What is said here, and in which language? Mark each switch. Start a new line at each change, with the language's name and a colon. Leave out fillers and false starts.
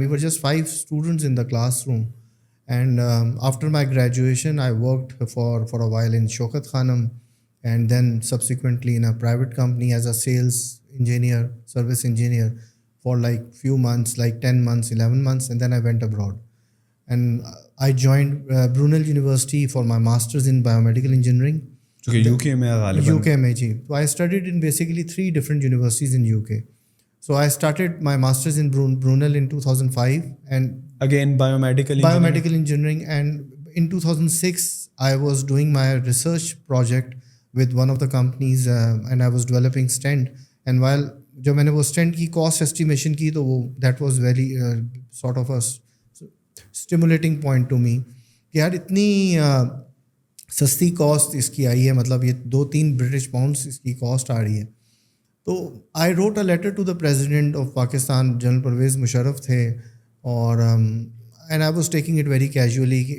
English: We were just 5 students in the classroom. And after my graduation, I worked for a while in Shaukat Khanum, and then subsequently in a private company as a sales engineer, service engineer for like few months, like 10 months, 11 months, and then I went abroad. And I joined Brunel University for my master's in biomedical engineering.
Urdu: جو you کے میں غالباً you کے میں جی.
English: تو I studied in basically 3 different universities in UK. So I started my master's in Brunel in 2005, and again biomedical engineering. And in 2006 I was doing my research project with one of the companies, and I was developing stent. And while
Urdu: جب میں نے وہ stent کی cost estimation کی تو وہ
English: that was very sort of a stimulating point to me
Urdu: کہ یار اتنی سستی کاسٹ اس کی آئی ہے، مطلب یہ 2-3 برٹش پاؤنڈس اس کی کاسٹ آ رہی ہے.
English: تو I wrote a letter to the president of Pakistan,
Urdu: general Pervez Musharraf تھے، اور
English: And I was taking it very casually.